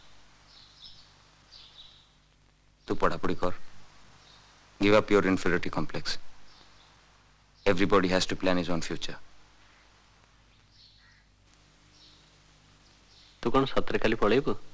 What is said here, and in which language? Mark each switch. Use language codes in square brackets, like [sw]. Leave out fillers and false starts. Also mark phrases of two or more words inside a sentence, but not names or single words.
[or] ତୁ ପଢ଼ାପଢ଼ି କର [en] give up your inferiority complex everybody has to plan his own future [or] ତୁ କଣ ସତରେ କାଲି ପଳେଇବୁ?